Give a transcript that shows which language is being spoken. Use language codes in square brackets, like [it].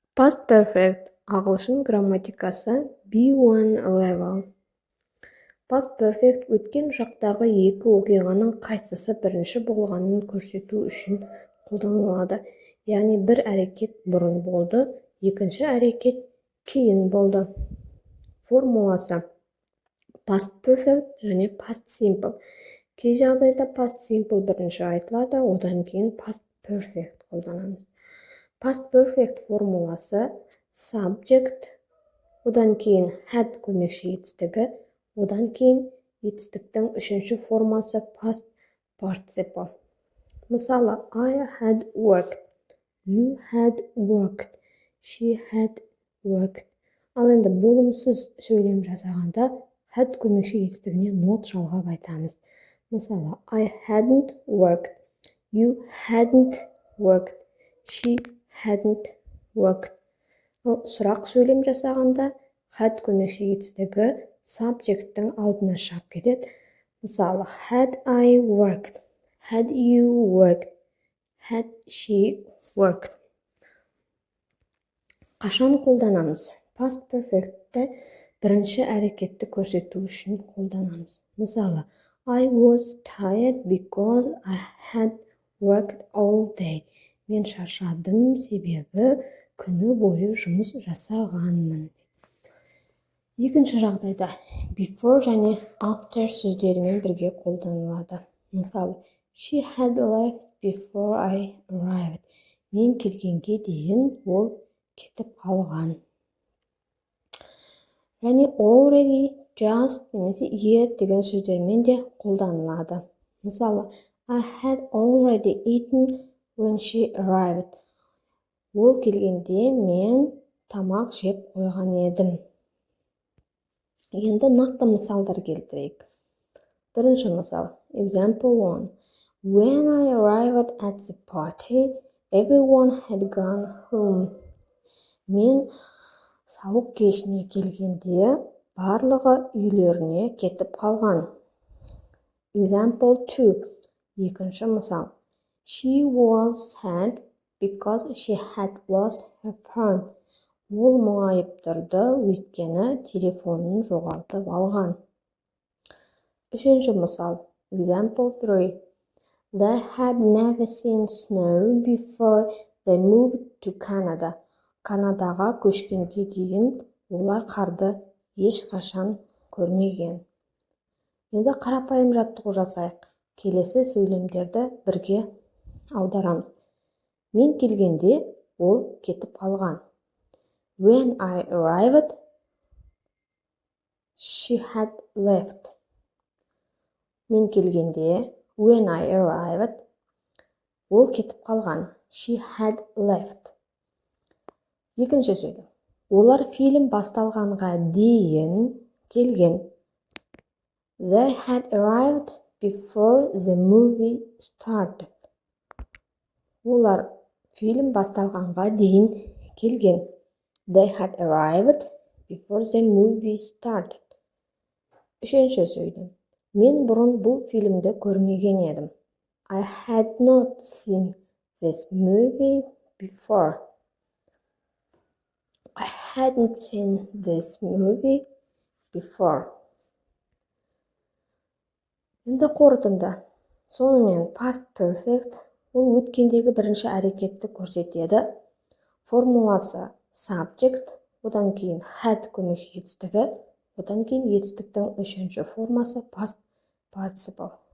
[kk] Past perfect ағылшын грамматикасы B1 level. Past perfect өткен шақтағы екі оқиғаның қайсысы бірінші болғанын көрсету үшін қолданылады. Яғни бір әрекет бұрын болды, екінші әрекет кейін болды. Формуласы past perfect және past simple. Кей жағдайда past simple бірінші айтылады, одан кейін past perfect қолданамыз. Past perfect формуласы subject, одан кейін had көмекші етістігі, одан кейін етістіктің үшінші формасы past participle. [en] Мысалы, I had worked, you had worked, she had worked. [kk] Ал енді болымсыз сөйлем жасағанда had көмекші етістігіне not жалғап айтамыз. [en] Мысалы, I hadn't worked, you hadn't worked, she hadn't worked. [kk] Сұрақ сөйлем жасағанда had көмекші етістігі subject'тің алдына шығып кетеді. [en] Мысалы, had I worked, had you worked, had she worked. [kk] Қашан қолданамыз? Past perfect'ті бірінші әрекетті көрсету үшін қолданамыз. [en] Мысалы, I was tired because I had worked all day. [kk] Мен шаршадым, себебі күні бойы жұмыс жасағанмын. Екінші жағдайда before және after сөздерімен бірге қолданылады. [en] Мысалы, she had left before I arrived. [kk] Мен келгенге дейін ол кетіп қалған. Және already, just немесе yet деген сөздермен де қолданылады. [en] Мысалы, I had already eaten when she arrived. [kk] Ол келгенде мен тамақ жеп қойған едім. Енді нақты мысалдар келтірейік. Бірінші мысал, example 1. [en] When I arrived at the party, everyone had gone home. [kk] Мен сауық кешіне келгенде барлығы үйлеріне кетіп қалған. Example 2. Екінші мысал. [en] She was sad because she had lost her phone. [kk] Ол мұңайып тұрды, өйткені телефонын жоғалтып алған. Үшінші мысал. Example 3. [en] They had never seen snow before they moved to Canada. [kk] Канадаға көшкенге дейін олар қарды ешқашан көрмеген. Енді қарапайым жаттығу жасайық. Келесі сөйлемдерді бірге аударамыз. Мен келгенде ол кетіп қалған. [en] When I arrived, she had left. [kk] Мен келгенде, [en] when I arrived, [kk] ол кетіп қалған. [en] She had left. [kk] Екінші сөйлем. Олар фильм басталғанға дейін келген. [en] They had arrived before the movie started. [kk] Олар фильм басталғанға дейін келген. [en] They had arrived before the movie started. [kk] Үшінші сөйлем. Мен бұрын бұл фильмді көрмеген едім. [en] I had not seen this movie before. I hadn't seen this movie before. [kk] Енді қорытынды. Сонымен past perfect ол өткендегі бірінші әрекетті көрсетеді. Формуласы subject, одан кейін had көмекші етістігі, одан кейін етістіктің үшінші формасы past participle.